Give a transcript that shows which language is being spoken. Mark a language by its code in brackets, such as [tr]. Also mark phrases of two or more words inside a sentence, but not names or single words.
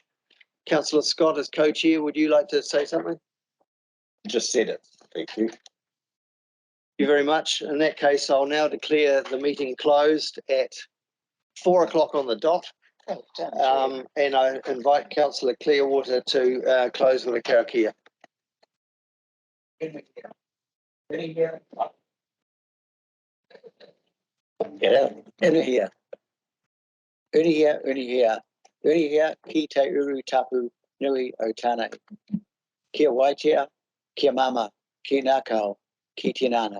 [en] Councillor Scott, as co-chair, would you like to say something? Just said it. Thank you. Thank you very much. In that case, I'll now declare the meeting closed at 4 o'clock on the dot. And I invite Councillor Clearwater to close with a Karakia. [mi] Unihia, ki te uru tapu nui o tāna. Kia waitea, kia mama, ki nākau, ki tinana.